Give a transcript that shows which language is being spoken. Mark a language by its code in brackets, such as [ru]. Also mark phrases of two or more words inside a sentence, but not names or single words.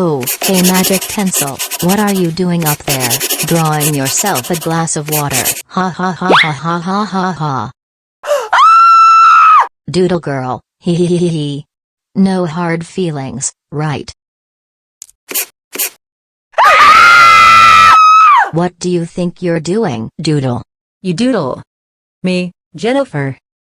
[en] Hey magic pencil, what are you doing up there, drawing yourself a glass of water? Ha ha ha ha ha ha ha ha. Doodle girl, hee hee hee hee. No hard feelings, right? What do you think you're doing, Doodle? You doodle. Me, Jennifer.